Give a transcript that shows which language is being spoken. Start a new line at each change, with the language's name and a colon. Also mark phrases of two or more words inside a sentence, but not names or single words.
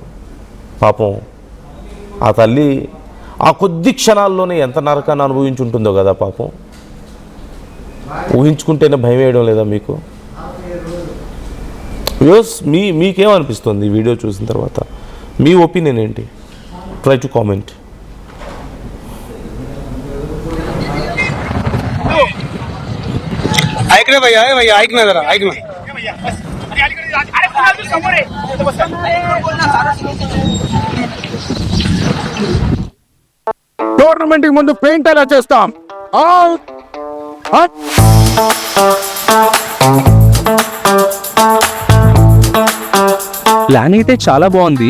Telugu: పాపం ఆ తల్లి ఆ కొద్ది క్షణాల్లోనే ఎంత నరకాన్ని అనుభవించి ఉంటుందో కదా పాపం. ఊహించుకుంటేనే భయం వేయడం లేదా మీకు? వ్యూస్ మీకేమనిపిస్తుంది ఈ వీడియో చూసిన తర్వాత? మీ ఒపీనియన్ ఏంటి?
English: try to comment.
Marathi: ऐक रे भैया, ऐक ना जरा, ऐक ना.
Telugu: టోర్నమెంట్ కి ముందు పెయింట్ ఎలా చేస్తాం? ప్లాన్ అయితే చాలా బాగుంది